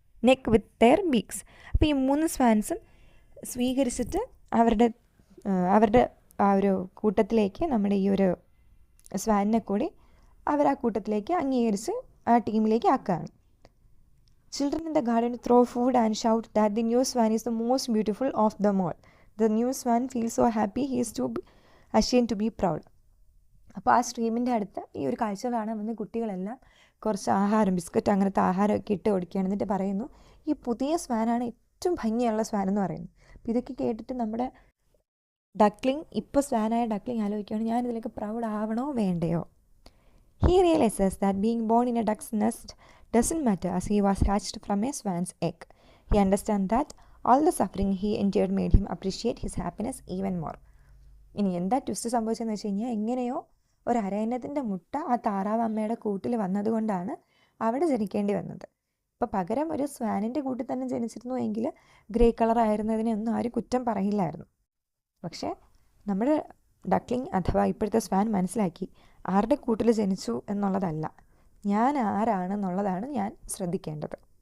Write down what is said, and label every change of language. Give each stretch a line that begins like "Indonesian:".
English: neck with their beaks.
Malayalam: അപ്പോൾ ഈ 3 സ്വാൻസും സ്വീകരിച്ചിട്ട് അവരുടെ ആ ഒരു കൂട്ടത്തിലേക്ക് നമ്മുടെ ഈ ഒരു സ്വാനിനെ കൂടി അവർ ആ കൂട്ടത്തിലേക്ക് അംഗീകരിച്ച് ആ ടീമിലേക്ക് ആക്കുകയാണ്.
English: Children in the garden throw food and shout that the new swan is the most beautiful of them all. The new swan feels so happy he is too ashamed to be proud.
Malayalam: അപ്പോൾ ആ സ്ട്രീമിൻ്റെ അടുത്ത് ഈ ഒരു കാഴ്ച കാണാൻ വന്ന് കുട്ടികളെല്ലാം കുറച്ച് ആഹാരം, ബിസ്ക്കറ്റ് അങ്ങനത്തെ ആഹാരമൊക്കെ ഇട്ട് കൊടുക്കുകയാണ്. എന്നിട്ട് പറയുന്നു ഈ പുതിയ സ്വാനാണ് ഏറ്റവും ഭംഗിയുള്ള സ്വാൻ എന്ന് പറയുന്നു. അപ്പോൾ ഇതൊക്കെ കേട്ടിട്ട് നമ്മുടെ ഡക്ലിംഗ്, ഇപ്പോൾ സ്വാനായ ഡക്ലിംഗ് ആലോചിക്കുകയാണ്, ഞാനിതിലേക്ക് പ്രൗഡ് ആവണോ വേണ്ടയോ.
English: He realizes that being born in a duck's nest doesn't matter as he was hatched from a swan's egg. He understands that all the suffering he endured made him appreciate his happiness even more.
Malayalam: ഇനി എന്താ twist സംഭവിച്ചതെന്ന് വെച്ച് കഴിഞ്ഞാൽ, എങ്ങനെയോ ഒരു അരയന്നത്തിൻ്റെ മുട്ട ആ താറാവ് അമ്മയുടെ കൂട്ടിൽ വന്നതുകൊണ്ടാണ് അവിടെ ജനിക്കേണ്ടി വന്നത്. ഇപ്പോൾ പകരം ഒരു സ്വാനിൻ്റെ കൂട്ടിൽ തന്നെ ജനിച്ചിരുന്നു എങ്കിൽ ഗ്രേ കളർ ആയിരുന്നതിനെ ഒന്നും ആരും കുറ്റം പറയില്ലായിരുന്നു. പക്ഷേ നമ്മുടെ ഡക്ലിംഗ് അഥവാ ഇപ്പോഴത്തെ സ്വാൻ മനസ്സിലാക്കി, ആരുടെ കൂട്ടിൽ ജനിച്ചു എന്നുള്ളതല്ല, ഞാൻ ആരാണെന്നുള്ളതാണ് ഞാൻ ശ്രദ്ധിക്കേണ്ടത്.